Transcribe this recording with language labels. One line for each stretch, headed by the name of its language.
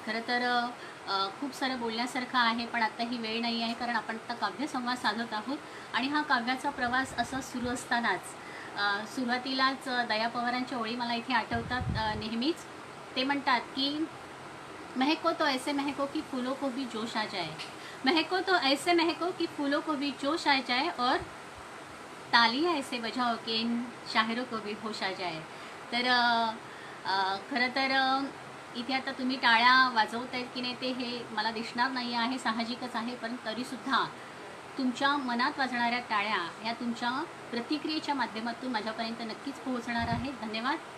Marathi: खरं तर खूप सारं बोलण्यासारखं आहे पण आता ही वेळ नाही आहे कारण आपण आता काव्यसंवाद साधत आहोत. आणि हा काव्याचा प्रवास असा सुरू असतानाच सुरुवातीलाच दया पवारांच्या ओळी मला इथे आठवतात नेहमीच. ते म्हणतात की
Hindi: महको तो ऐसे महको की फूलों को भी जोश आ जाए. महको तो ऐसे महको की फूलों को भी जोश आ जाए और तालियां ऐसे बजाओ कि इन शायरों को भी होश आ जाए.
Marathi: तर खरं तर इथे आता तुम्ही टाळ्या वाजवतायत की नाही ते हे मला दिसणार नाही आहे, साहजिकच आहे. पण तरीसुद्धा तुमच्या मनात वाजणाऱ्या टाळ्या ह्या तुमच्या प्रतिक्रियेच्या माध्यमातून माझ्यापर्यंत नक्कीच पोहोचणार आहेत. धन्यवाद.